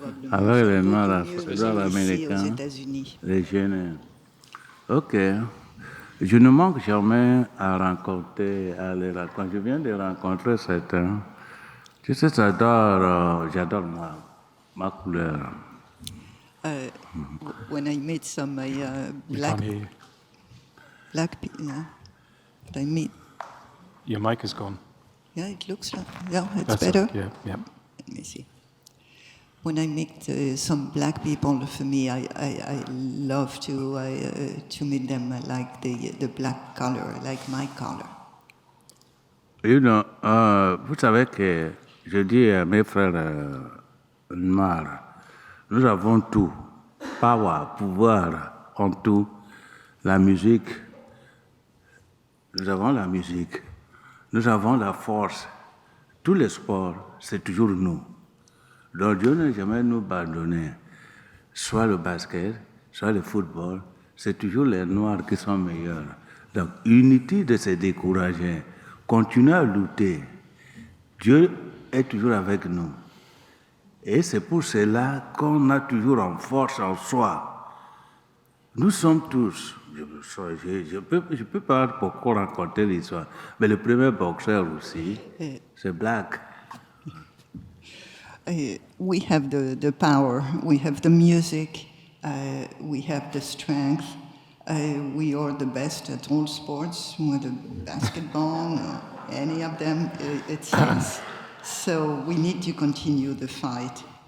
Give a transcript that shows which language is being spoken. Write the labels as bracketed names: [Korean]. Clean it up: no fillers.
[French] Avec les Noirs américains, les jeunes. Ok. Je ne manque jamais à rencontrer, à les rencontrer. Je viens de rencontrer certains. Tu sais, j'adore ma couleur. [English] When I meet some black people, but I meet. Your mic is gone. Yeah, it looks like, yeah, it's That's better. Yeah. Let me see. When I meet some black people, for me, I love to meet them. I like the black color, I like my color. [French] Vous savez que je dis à mes frères noirs, nous avons tout, power, pouvoir en tout, la musique, nous avons la musique. Nous avons la force. Tous les sports, c'est toujours nous. Donc Dieu n'a jamais nous abandonné. Soit le basket, soit le football, c'est toujours les Noirs qui sont meilleurs. Donc inutile de se décourager. Continuez à lutter. Dieu est toujours avec nous. Et c'est pour cela qu'on a toujours en force en soi. Nous sommes tous... Je peux pas beaucoup raconter l'histoire, mais le premier boxeur aussi, c'est black. [English] We have the power, we have the music, we have the strength. We are the best at all sports, whether basketball or any of them, it seems. So we need to continue the fight.